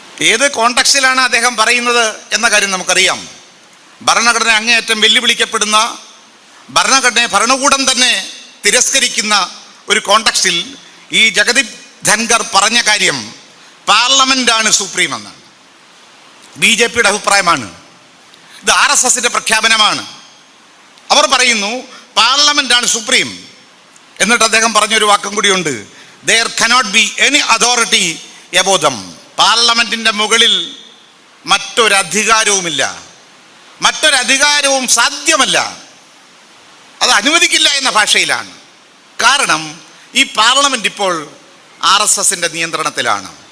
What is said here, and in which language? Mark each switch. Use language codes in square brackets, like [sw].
[ml] ഏത് കോണ്ടക്സ്റ്റിലാണ് അദ്ദേഹം പറയുന്നത് എന്ന കാര്യം നമുക്കറിയാം. ഭരണഘടന അങ്ങേയറ്റം വെല്ലുവിളിക്കപ്പെടുന്ന, ഭരണഘടനയെ ഭരണകൂടം തന്നെ തിരസ്കരിക്കുന്ന ഒരു കോണ്ടക്സ്റ്റിൽ ഈ ജഗദീപ് ധൻഖർ പറഞ്ഞ കാര്യം പാർലമെൻ്റാണ് സുപ്രീം എന്നാണ്. BJPയുടെ അഭിപ്രായമാണ്. ഇത് RSSൻ്റെ പ്രഖ്യാപനമാണ്. അവർ പറയുന്നു പാർലമെൻ്റാണ് സുപ്രീം. എന്നിട്ട് അദ്ദേഹം പറഞ്ഞൊരു വാക്കും കൂടിയുണ്ട്, [en] there cannot be any authority above them. [ml] പാർലമെൻറ്റിൻ്റെ മുകളിൽ മറ്റൊരധികാരവുമില്ല, മറ്റൊരധികാരവും സാധ്യമല്ല, അത് അനുവദിക്കില്ല എന്ന ഭാഷയിലാണ്. കാരണം ഈ പാർലമെൻറ്റ് ഇപ്പോൾ RSSൻ്റെ നിയന്ത്രണത്തിലാണ്.